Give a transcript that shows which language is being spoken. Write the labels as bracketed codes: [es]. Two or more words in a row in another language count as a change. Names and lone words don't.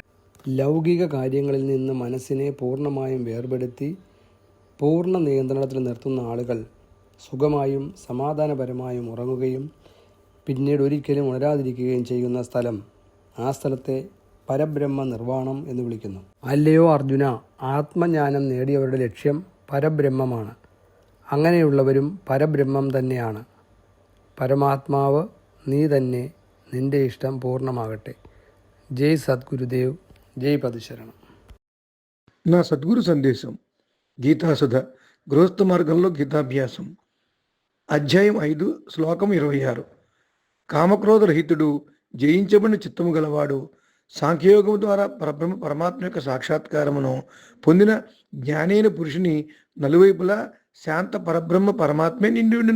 [ml] ലൗകിക കാര്യങ്ങളിൽ നിന്ന് മനസ്സിനെ പൂർണ്ണമായും വേർപെടുത്തി പൂർണ്ണ നിയന്ത്രണത്തിൽ നിർത്തുന്ന ആളുകൾ സുഖമായും സമാധാനപരമായും ഉറങ്ങുകയും പിന്നീട് ഒരിക്കലും ഉണരാതിരിക്കുകയും ചെയ്യുന്ന സ്ഥലം, ആ സ്ഥലത്തെ പരബ്രഹ്മ നിർവ്വാണം എന്ന് വിളിക്കുന്നു. അല്ലയോ അർജുന, ആത്മജ്ഞാനം നേടിയവരുടെ ലക്ഷ്യം പരബ്രഹ്മമാണ്. അങ്ങനെയുള്ളവരും പരബ്രഹ്മം തന്നെയാണ്. പരമാത്മാവ് നീ തന്നെ. നിന്റെ ഇഷ്ടം പൂർണ്ണമാകട്ടെ. [te] జై సద్గురుదేవ్. జై పదశరణం. నా సద్గురు సందేశం. గీతాసుధ గృహస్థ మార్గంలో గీతాభ్యాసం, అధ్యాయం 5, శ్లోకం 26. కామక్రోధ రహితుడు, జయించబడిన చిత్తము గలవాడు, సాంఖ్యయోగం ద్వారా పరమాత్మ యొక్క సాక్షాత్కారమును పొందిన జ్ఞానైన పురుషుని నలువైపులా శాంత పరబ్రహ్మ పరమాత్మే నిండి ఉండును.